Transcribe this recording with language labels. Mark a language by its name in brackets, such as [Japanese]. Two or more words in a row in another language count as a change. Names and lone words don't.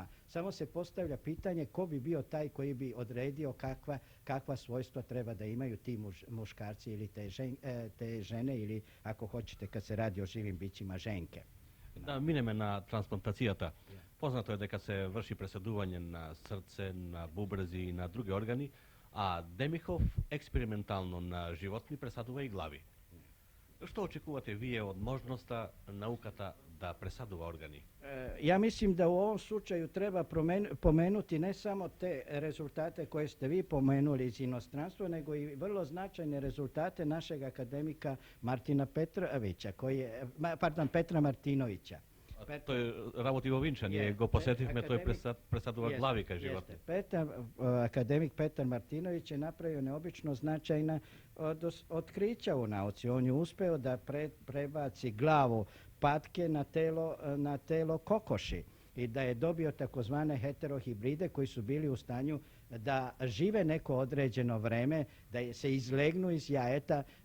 [Serbian] Samo se postavlja pitanje ko bi bio taj koji bi odredio kakva svojstva treba da imaju ti muškarci ili te žene ili ako hoćete kad se radi o živim bićima ženke. [Macedonian] Да минеме на трансплантацијата. Познато е дека се врши пресадување на срце, на бубрези и на други органи, а Демихов експериментално на животни пресадува и глави. Што очекувате вие од можноста науката да пресадува органи? [Serbian] Ja mislim da u ovom slučaju treba pomenuti ne samo te rezultate koje ste vi pomenuli iz inostranstva, nego i vrlo značajne rezultate našeg akademika Martina Petrovića, Petra Martinovića. [Macedonian] Тој работи во Винча, ние го посетивме, тој пресадува глави кај животни. [Serbian] Akademik Petar Martinović je napravio neobično značajna otkrića u nauci. On je uspeo da prebaci glavu patke na telo kokoši i da je dobio takozvane heterohibride koji su bili u stanju da žive neko određeno vreme, da se izlegnu iz jajeta.